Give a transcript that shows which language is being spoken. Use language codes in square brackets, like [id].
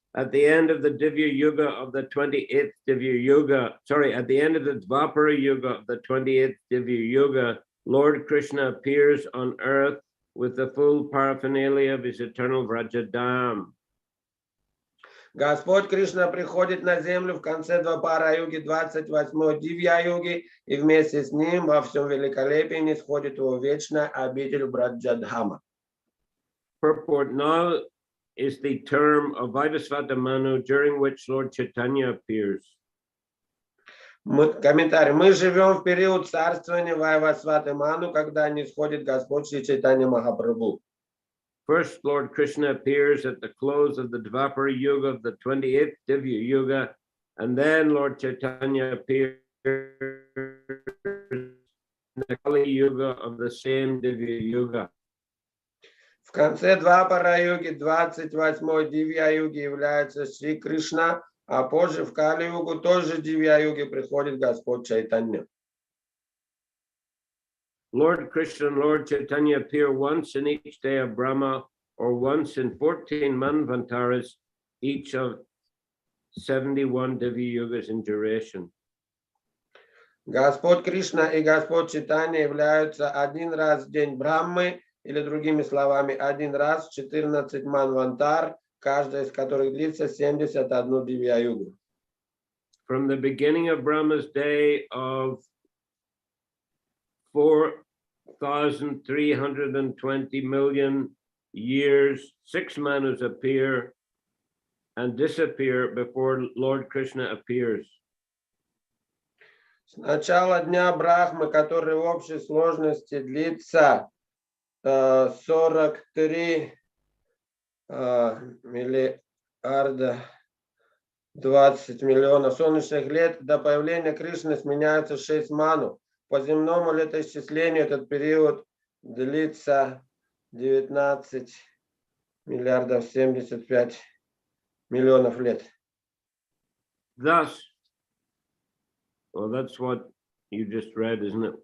[en] At the end of the Divya Yuga of the 28th Divya Yuga, at the end of the Dvapara Yuga of the 28th Divya Yuga, Lord Krishna appears on earth with the full paraphernalia of his eternal Vrajadam. [ru] Господь Кришна приходит на землю в конце Двапара-юги, 28-й Дивья-юги, и вместе с ним во всем великолепии нисходит его вечная обитель Браджадхама. [en] Purport: now is the term of Vaivasvata Manu, during which Lord Chaitanya appears. [ru] Комментарий. Мы живем в период царствования Вайвасваты Ману, когда нисходит Господь Шри Чайтанья Махапрабху. [en] First, Lord Krishna appears at the close of the Dvapara Yuga of the 28th Divya Yuga, and then Lord Chaitanya appears in the Kali Yuga of the same Divya Yuga. [ru] В конце Двапара-юги, 28-й Дивья-юги является Шри Кришна, а позже в Кали-югу тоже Дивья-юги приходит Господь Чайтанья. [en] Lord Krishna and Lord Chaitanya appear once in each day of Brahma, or once in 14 Manvantaras, each of 71 Divya Yugas in duration. [ru] Господь Кришна и Господь Чайтанья являются один раз в день Брахмы, или другими словами, один раз в 14 Манвантар, каждая из которых длится 71 Дивья-югу. [en] From the beginning of Brahma's day of 4,320 million years, 6 Manus appear and disappear before Lord Krishna appears. [ru] С начала дня Брахмы, который в общей сложности длится 43 миллиарда 20 миллионов солнечных лет, до появления Кришны сменяются 6 ману. По земному летоисчислению этот период длится 19 миллиардов 75 миллионов лет. [en] Thus, well, that's what you just read, isn't it?